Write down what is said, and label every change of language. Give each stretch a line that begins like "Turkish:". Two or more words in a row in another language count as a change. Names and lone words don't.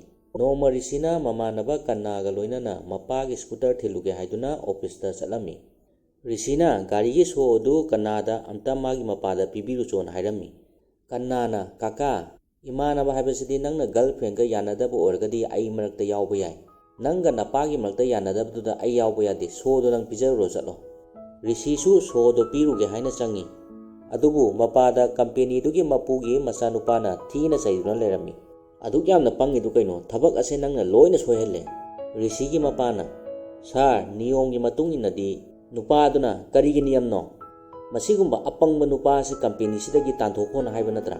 Manipuri: Noma Rishina mamanaba kannaga loinana mapagi scooter thiluge haiduna office da chalami. Rishina garigi so odu kannada amta magi mapada pibiru chon hairami. Kannana kaka imanaba haibasidi nangna girlfriend ga yanadaba orgadi ai marakta yauba yai. Nangga napagi marakta yanadabduda ai yauba yade so do nang pijaruro chalo. Rishi su so do piruge haina changi. Adubu mapada company dugi mapugi masanupana thina saiduna lerami. Aduk yamna pangidu kaino thabak ase nangna loina soihelle. Rishigi mapana sar niyomgi matung inadi nupa aduna karigi niyamno masigumba apangba nupa ase company sidagi tanthokona haiba natra.